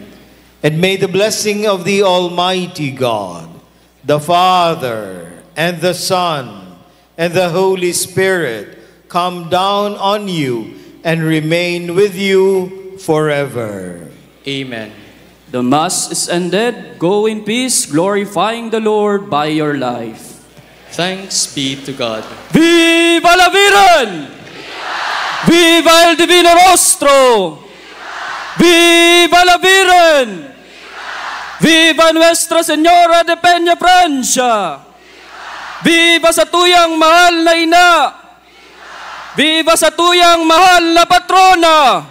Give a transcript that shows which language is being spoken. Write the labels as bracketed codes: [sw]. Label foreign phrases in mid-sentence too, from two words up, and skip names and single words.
[en] And may the blessing of the Almighty God, the Father, and the Son, and the Holy Spirit come down on you and remain with you forever. Amen. The Mass is ended. Go in peace, glorifying the Lord by your life. Thanks be to God. [es] Viva la Virgen! Viva el Divino Rostro! Viva la Virgen! Viva Nuestra Señora de Peña Francia! [bik] Viva sa tuyang mahal na ina! Viva sa tuyang mahal na patrona!